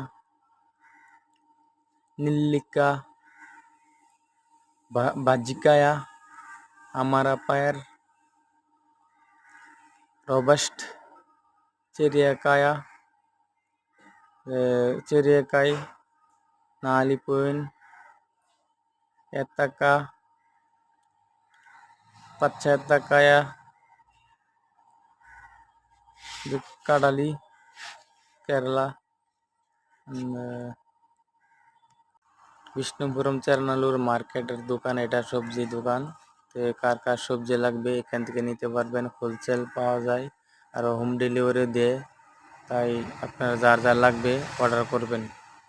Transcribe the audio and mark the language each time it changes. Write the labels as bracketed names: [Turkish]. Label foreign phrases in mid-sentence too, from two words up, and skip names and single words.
[Malayalam] നെല്ലിക്ക, ബജിക്കായ, അമരപ്പയർ, റോബസ്റ്റ്, ചെറിയക്കായ്, നാലിപ്പൂവൻ, ഏത്തക്ക, പച്ച ഏത്തക്കായ, ഇത് കടലി, കേരള, [Bangla] বিষ্ণুপুরম চেরানালুর মার্কেটের দোকান। এটা সবজি দোকান। তো কার কার সবজি লাগবে এখান থেকে নিতে পারবেন, হোলসেল পাওয়া যায় আর হোম ডেলিভারিও দেয়। তাই আপনারা যার যার লাগবে অর্ডার করবেন।